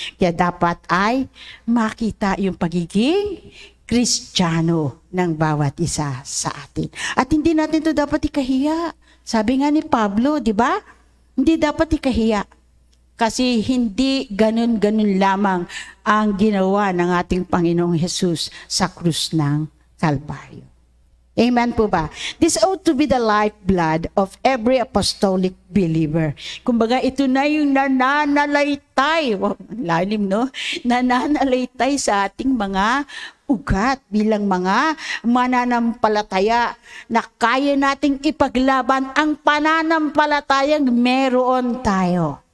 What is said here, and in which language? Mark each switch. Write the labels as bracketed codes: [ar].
[tl] Kaya dapat ay makita yung pagiging Kristiyano ng bawat isa sa atin. At hindi natin to dapat ikahiya. Sabi nga ni Pablo, di ba? Hindi dapat ikahiya. Kasi hindi ganun-ganun lamang ang ginawa ng ating Panginoong Jesus sa krus ng Kalbaryo. Amen po ba? [en] This ought to be the lifeblood of every apostolic believer. [tl] Kumbaga, ito na yung nananalaytay. Wow, lalim, no? Nananalaytay sa ating mga ugat bilang mga mananampalataya na kaya nating ipaglaban ang pananampalatayang meron tayo.